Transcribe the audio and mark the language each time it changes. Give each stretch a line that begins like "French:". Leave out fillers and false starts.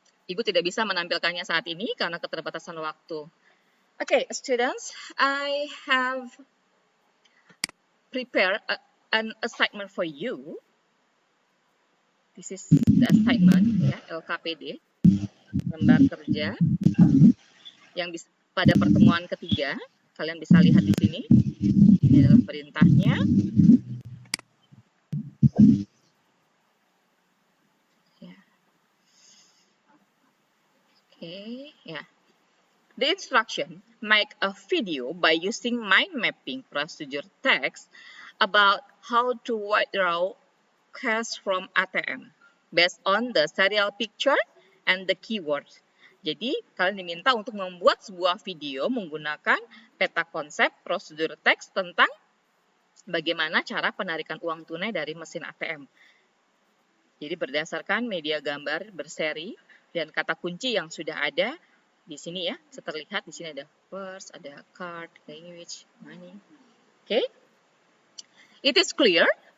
Indonesian: Ibu tidak bisa menampilkannya saat ini karena keterbatasan waktu.
English: Okay, students, I have prepared an assignment for you. This is the assignment, ya, LKPD,
Indonesian: lembar kerja yang pada pertemuan ketiga. Kalian bisa lihat di sini. Ini adalah perintahnya. Ya. Oke, ya.
English: The instruction, make a video by using mind mapping procedure text about how to withdraw cash from ATM based on the serial picture and the keywords.
Indonesian: Jadi, kalian diminta untuk membuat sebuah video menggunakan peta konsep prosedur teks tentang bagaimana cara penarikan uang tunai dari mesin ATM. Jadi, berdasarkan media gambar berseri dan kata kunci yang sudah ada di sini ya, terlihat di sini ada purse, ada card, language, money. Oke.
English: It is clear?